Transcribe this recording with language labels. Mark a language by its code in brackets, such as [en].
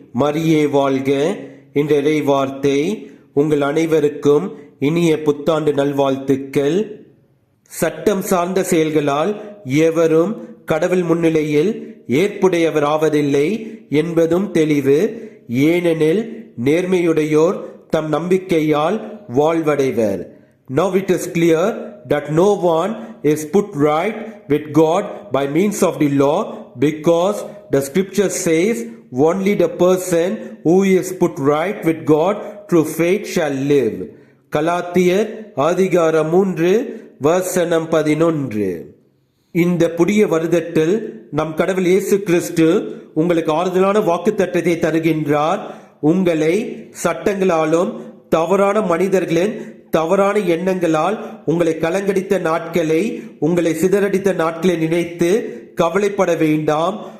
[ta] மரியே வாழ்க. என்ற இறை வார்த்தை உங்கள் அனைவருக்கும் இனிய புத்தாண்டு நல்வாழ்த்துக்கள். சட்டம் சார்ந்த செயல்களால் எவரும் கடவுள் முன்னிலையில் ஏற்புடையவர் ஆவதில்லை என்பதும் தெளிவு. ஏனெனில் நேர்மையுடையோர் தம் நம்பிக்கையால் வாழ்வடைவர். [en] Now it is clear that no one is put right with God by means of the law, because the scripture says only the person who is put right with God through faith shall live. [ta] கலாத்தியர் அதிகாரம் 3 வசனம் 11. இந்த புதிய வருடத்தில் நம் கடவுள் இயேசு கிறிஸ்து உங்களுக்கு ஆறுதலான வாக்குத்தத்தத்தை தருகின்றார். உங்களை சட்டங்களாலும் தவறான மனிதர்களின் தவறான எண்ணங்களால் உங்களை கலங்கடித்த நாட்களை, உங்களை சிதறடித்த நாட்களை நினைத்து கவலைப்பட வேண்டாம்.